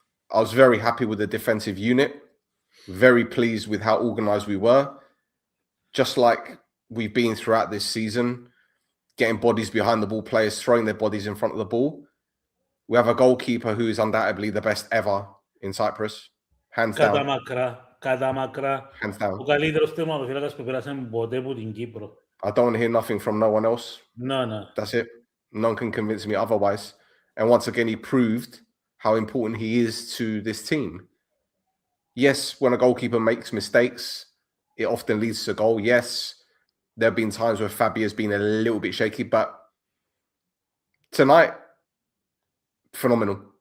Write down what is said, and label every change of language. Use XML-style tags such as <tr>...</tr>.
<en>I was very happy with the defensive unit. Very pleased with how organized we were. Just like we've been throughout this season, getting bodies behind the ball, players throwing their bodies in front of the ball. We have a goalkeeper who is undoubtedly the best ever in Cyprus. Hands down.</en> <el>Κατά μακρά.</el> <en>Hands down.</en> <el>Ο καλύτερος τερματοφύλακας που πέρασαν ποτέ από την Κύπρο.</el> <en>I don't want to hear nothing from no one else. No. That's it. No one can convince me otherwise. And once again, he proved how important he is to this team. Yes, when a goalkeeper makes mistakes, it often leads to a goal. Yes, there have been times where Fabi has been a little bit shaky, but tonight, phenomenal.</en>